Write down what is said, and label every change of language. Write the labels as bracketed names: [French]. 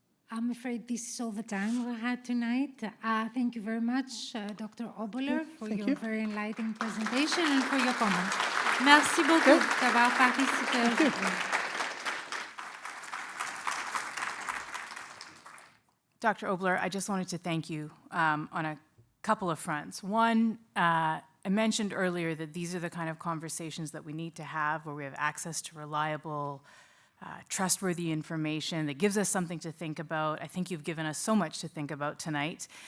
[English] I'm afraid this is all the time we had tonight. Thank you very much, Dr. Obelor, for your very enlightening presentation and for your comments. [French] Merci beaucoup d'avoir participé aujourd'hui. [English] Dr. Obelor, I just wanted to thank you on a couple of fronts. One, I mentioned earlier that these are the kind of conversations that we need to have where we have access to reliable, trustworthy information that gives us something to think about. I think you've given us so much to think about tonight.